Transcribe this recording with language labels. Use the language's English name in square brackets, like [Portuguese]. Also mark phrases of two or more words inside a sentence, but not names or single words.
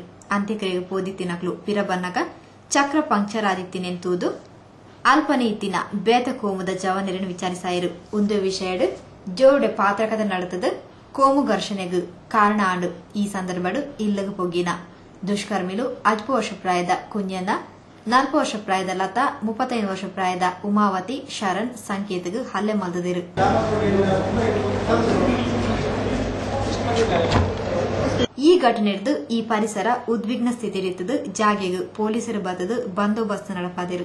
[Tulu] ಅಂತ್ಯಕ್ರಿಯೆಗೆ ಪೋದಿತ್ತಿನಕ್ಲು ಪಿರಬನ್ನಗ ಚಕ್ರ ಪಂಕ್ಚರ್ ಆದಿತ್ತಿನೆಂತೂದು ಅಲ್ಪನೆ ಇತ್ತಿನ ಬೇತ ಕೋಮುದ ಜವಾನರನ್ನು ವಿಚಾರಿಸಾಯಿರು. ಒಂದು ವಿಷಯಡ್ ಜೋಡೆ ಪಾತ್ರಕದ ನಡೆತದ ಕೋಮು ಘರ್ಷಣೆಗೂ ಕಾರಣ ಆಂಡು. ಈ ಸಂದರ್ಭಡು ಇಲ್ಲಗ ಪೊಗ್ಗಿನ ದುಷ್ಕರ್ಮಿಲು 10 ವರ್ಷ ಪ್ರಾಯದ ಕುಂಜನ್ನ, 40 ವರ್ಷ ಪ್ರಾಯದ ಲತಾ, 35 ವರ್ಷ ಪ್ರಾಯದ ಉಮಾವತಿ, ಶರಣ್ ಸಂಕೇತಗೂ ಹಲ್ಲೆ ಮಲ್ದಿರು. ಈ ಘಟನೆಡ್ದು ಈ ಪರಿಸರ ಉದ್ವಿಗ್ನ ಸ್ಥಿತಿರಿತ್ತದು ಜಾಗೆಗೂ ಪೊಲೀಸರು ಬದದು ಬಂದೋಬಸ್ತ್ ನಡಪಾದಿರು.